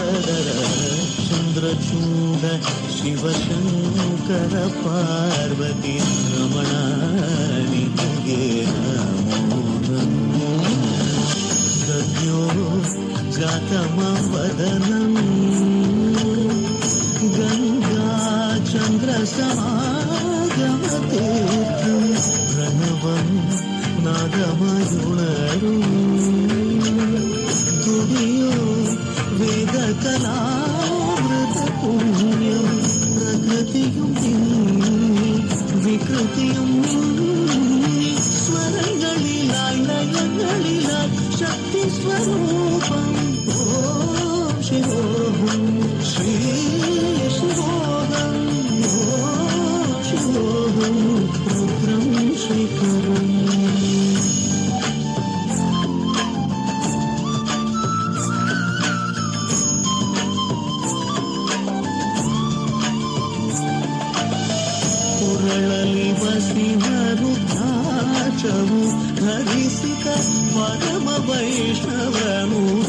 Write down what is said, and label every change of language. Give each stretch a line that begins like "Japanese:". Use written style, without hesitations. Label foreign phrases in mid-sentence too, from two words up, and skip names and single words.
Kannada: ಚಂದ್ರಚೂಡ ಶಿವಶಂಕರ ಪಾರ್ವತಿ ರಮಣ ನಿಗೆ ನಮೋ ನಮೋ
Malayalam: സദ്യോ ജാതമവദനം ഗംഗ ചന്ദ്രസമാഗമതീർത്ഥം പ്രണവം നാദമയുണരും തുടിയോ വേദകലാമൃതപുണ്യം പ്രകൃതിയും വികൃതിയും സ്വരങ്ങളിലായി ലയങ്ങളിലായി ശക്തി സ്വരൂപം ഓം ശിവോഹം ശ്രീ ശിവോഹം ഓം ശിവോഹം രുദ്രം ശ്രീകരം
Kannada: ಉರಳಲಿ ಬಸಿವ ರುದ್ರಾಕ್ಷವು ಧರಿಸಿದ ಪರಮ ವೈಷ್ಣವನು